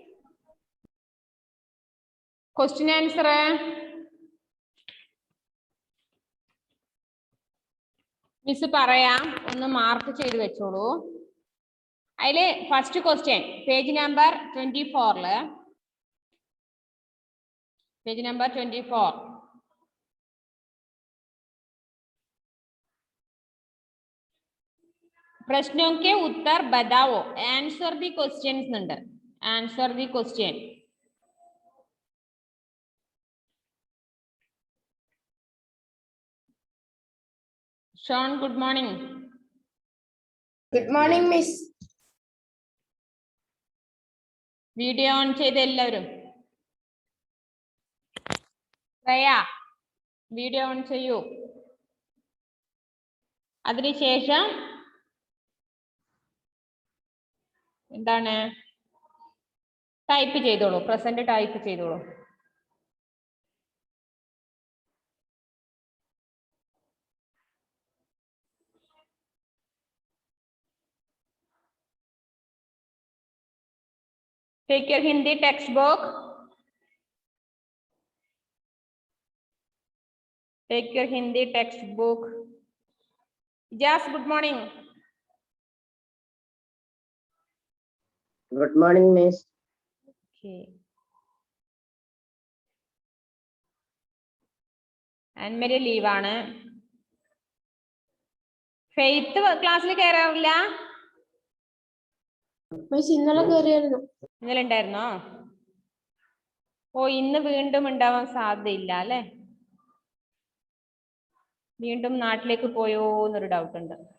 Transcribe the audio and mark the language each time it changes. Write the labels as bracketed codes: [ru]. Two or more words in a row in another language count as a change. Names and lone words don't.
[en] question answer [ml] മിസ് പറയാം, ഒന്ന് മാർക്ക് ചെയ്ത് വെച്ചോളൂ. അതില് [en] first question page number [hi] 24 [en] page number [hi] 24 प्रश्नों के उत्तर बताओ. [en] answer the questions ഉണ്ട്. answer the question. [ml] ഷോൺ, [en] good morning. good morning miss. video on [ml] ചെയ്ത് എല്ലാവരും. [en] video on [ml] ചെയ്യൂ. അതിനുശേഷം എന്താണ് ടൈപ്പ് ചെയ്തോളൂ, [en] present type [ml] ചെയ്തോളൂ. [en] Take your Hindi textbook. Take your Hindi textbook. Jas, good morning. Good morning, miss. Okay. And [ml] मेरे ലീവ് ആണ്. ഫെയ്ത്ത് ക്ലാസ്സിൽ കയറാറില്ല? മിസ് ഇന്നലെ കയറിയായിരുന്നു. ഇന്നലെ ഉണ്ടായിരുന്നോ? ഓ, ഇന്ന് വീണ്ടും ഉണ്ടാവാൻ സാധ്യതയില്ല അല്ലെ? വീണ്ടും നാട്ടിലേക്ക് പോയോ എന്നൊരു ഡൗട്ട് ഉണ്ട്.